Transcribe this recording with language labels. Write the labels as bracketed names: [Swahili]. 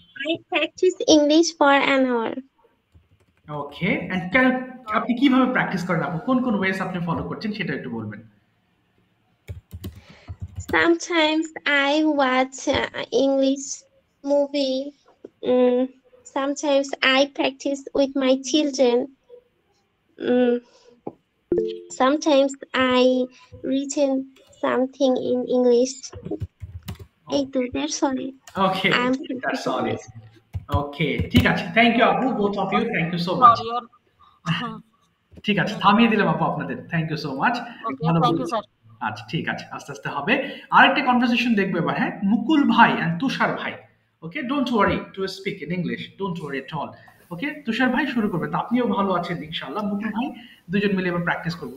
[English] I practice English for an hour. [Bangla] Okay, and আপনি কিভাবে practice করেন আপু? কোন কোন ওয়েস আপনি ফলো করছেন সেটা একটু বলবেন। [English] Sometimes I watch English movie. Sometimes I practice with my children. Sometimes I written something in English. I do. That's all. Okay, that's all it. Okay, [Bangla] ঠিক আছে, [English] Thank you আপু, both of you, thank you so much. [Bangla] ঠিক আছে, থামিয়ে দিলাম আপু আপনাদের, [English] Thank you so much. Thank you sir. [Bangla] আচ্ছা ঠিক আছে, আস্তে আস্তে হবে। আরেকটা কনভারসেশন দেখবো এবার, হ্যাঁ, মুকুল ভাই এন্ড তুষার ভাই। ওকে, [English] Don't worry to speak in English, don't worry at all. [Bangla] ওকে, তুষার ভাই শুরু করবেন, তো আপনিও ভালো আছেন ইনশাআল্লাহ। মুকুল ভাই, দুজন মিলে এবার প্র্যাকটিস করবো।